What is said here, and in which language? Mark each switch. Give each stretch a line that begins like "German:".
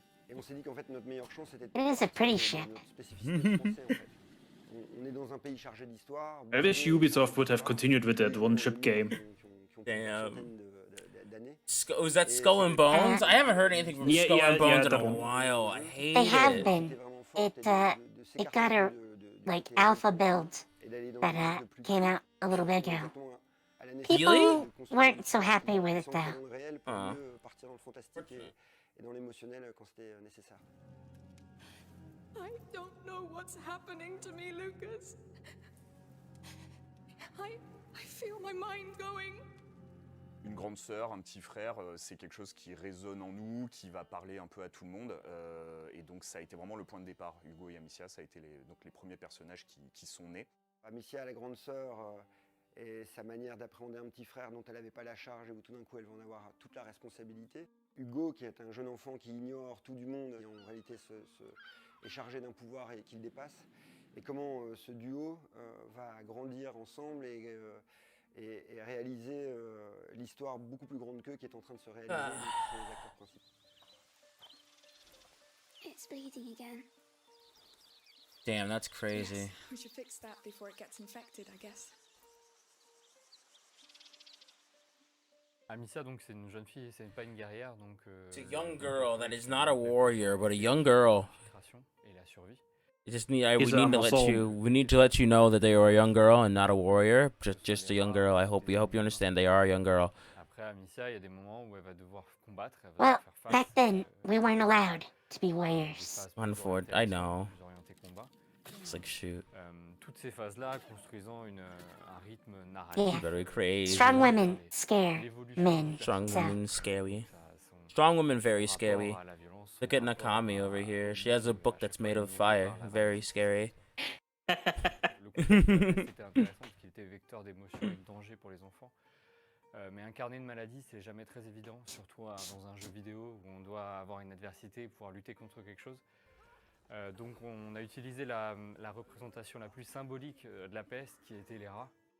French: Et on s'est dit qu'en fait, notre meilleure chance, c'était de
English: It is a pretty ship.
French: notre spécificité français, en fait. On est dans un pays chargé d'histoire.
English: I wish Ubisoft would have continued with that one-ship game. Damn. Was that Skull and Bones? I haven't heard anything from Skull and Bones in that a one. while. I hate They have it. been. It got a like alpha build that came out a little bit ago. Really? People weren't so happy with it though.
French: Partir dans le fantastique et dans l'émotionnel quand c'était nécessaire.
English: I don't know what's happening to me, Lucas. I feel my mind going.
French: Une grande sœur, un petit frère, c'est quelque chose qui résonne en nous, qui va parler un peu à tout le monde. Et donc ça a été vraiment le point de départ. Hugo et Amicia, ça a été les premiers personnages qui sont nés. Amicia, la grande sœur, et sa manière d'appréhender un petit frère dont elle n'avait pas la charge et où tout d'un coup elle va en avoir toute la responsabilité. Hugo, qui est un jeune enfant qui ignore tout du monde et en réalité est chargé d'un pouvoir et qui le dépasse. Et comment ce duo va grandir ensemble et réaliser l'histoire beaucoup plus grande qu'eux qui est en train de se réaliser, donc qui sont les acteurs principaux.
English: It's bleeding again. Damn, that's crazy. Yes, we should fix that before it gets infected, I guess.
French: Amicia, donc, c'est une jeune fille, c'est pas une guerrière, donc...
English: It's a young girl that is not a warrior, but a young girl.
French: Et la survie.
English: We need to let you know that they are a young girl and not a warrior. Just a young girl. We hope you understand they are a young girl.
French: Après, Amicia, il y a des moments où elle va devoir combattre.
English: Well, back then, we weren't allowed to be warriors. Unfortunately, I know. It's like, shoot.
French: Toutes ces phases-là construisant un rythme narratif.
English: Very crazy. Strong women scare men. Strong women scary. Strong women very scary. Look at Nakami over here. She has a book that's made of fire. Very scary.
French: Le concept c'était intéressant parce qu'il était vecteur d'émotions et de danger pour les enfants. Mais incarner une maladie, c'est jamais très évident, surtout dans un jeu vidéo où on doit avoir une adversité et pouvoir lutter contre quelque chose. Donc on a utilisé la représentation la plus symbolique de la peste, qui était les rats.